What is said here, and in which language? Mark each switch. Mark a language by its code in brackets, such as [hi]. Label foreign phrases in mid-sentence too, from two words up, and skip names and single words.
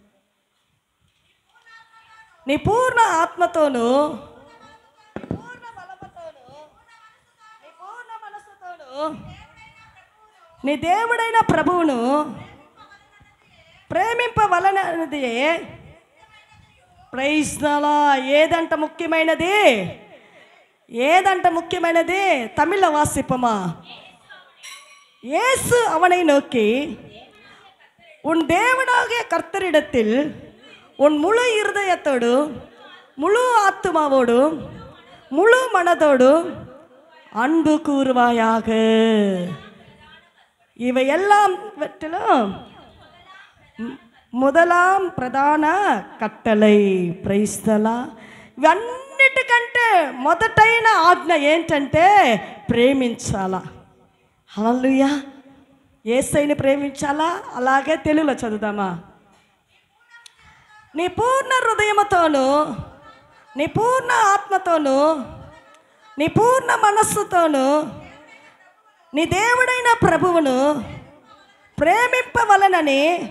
[te] నీ పూర్ణ ఆత్మతోను, పూర్ణ బలముతోను, నీ పూర్ణ మనస్సుతోను నీ దేవుడైన ప్రభువును ప్రేమింపవలనది. [en] praise the Lord. [te] ఏదంట ముఖ్యమైనది? [ta] ஏதண்ட முக்கியமானது? தமிழ்ல வாசிப்போமா? இயேசு அவனை நோக்கி, உன் தேவனாகிய கர்த்தரிடத்தில் உன் முழு இருதயத்தோடு, முழு ஆத்துமாவோடு, முழு மனதோடு அன்பு கூறுவாயாக. இவையெல்லாம் முதலாம் பிரதான கட்டளை. [en] praise the Lord. [te] ఇవన్నిటికంటే మొదటైన ఆజ్ఞ ఏంటంటే ప్రేమించాలా. హల్లెలూయా. యేసయ్యని ప్రేమించాలా. అలాగే తెలుగులో చదువుదామా? నీ పూర్ణ హృదయముతోను, నీ పూర్ణ ఆత్మతోను, నీ పూర్ణ మనస్సుతోను నీ దేవుడైన ప్రభువును ప్రేమింపవలనని.